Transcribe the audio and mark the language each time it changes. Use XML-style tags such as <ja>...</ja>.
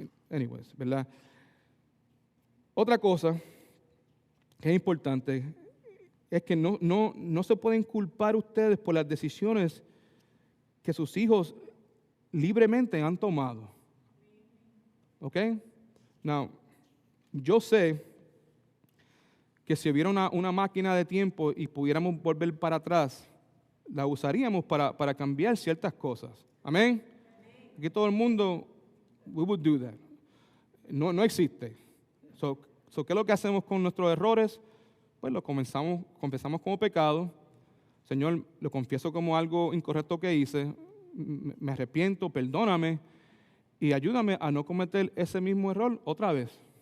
<es>Anyways, ¿verdad? Otra cosa que es importante es que no se pueden culpar ustedes por las decisiones que sus hijos libremente han tomado. ¿Ok?</es> <en>Now,</en> <es>yo sé que si hubiera una máquina de tiempo y pudiéramos volver para atrás, la usaríamos para cambiar ciertas cosas. ¿Amén? Aquí todo el mundo,</es> <en>we would do that.</en> <es>No existe. ¿Qué es lo que hacemos con nuestros errores? Pues lo confesamos como pecado. Señor, lo confieso como algo incorrecto que hice. Me arrepiento, perdóname y ayúdame a no cometer ese mismo error otra vez.</es>